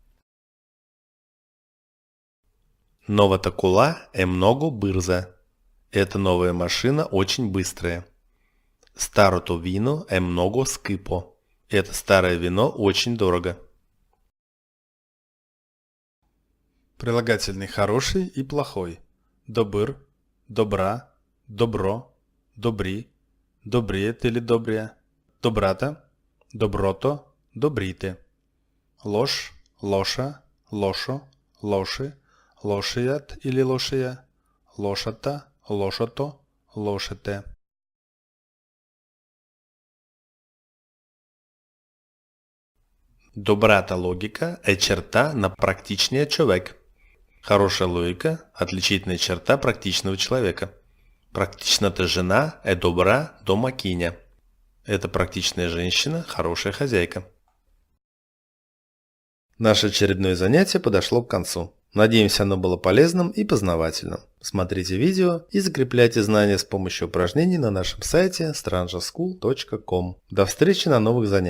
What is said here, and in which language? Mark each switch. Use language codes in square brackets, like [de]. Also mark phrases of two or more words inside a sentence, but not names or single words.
[bg] Новата кола е много бърза. [ru] Эта новая машина очень быстрая. [bg] Старото вино е много скъпо. [ru] Это старое вино очень дорого. Прилагательный хороший и плохой. [bg] Добър, добра, добро, добри, добрият или добрия, добрата, доброто, добрите. Лош, лоша, лошо, лоши, лошият или лошия, лошата, лошото, лошите. Добрата логика е черта на практичния човек. [ru] Хорошая логика – отличительная черта практичного человека. [bg] Практичната жена е добра домакиня. [ru] Эта практичная женщина – хорошая хозяйка. Наше очередное занятие подошло к концу. Надеемся, оно было полезным и познавательным. Смотрите видео и закрепляйте знания с помощью упражнений на нашем сайте strangeschool.com. До встречи на новых занятиях.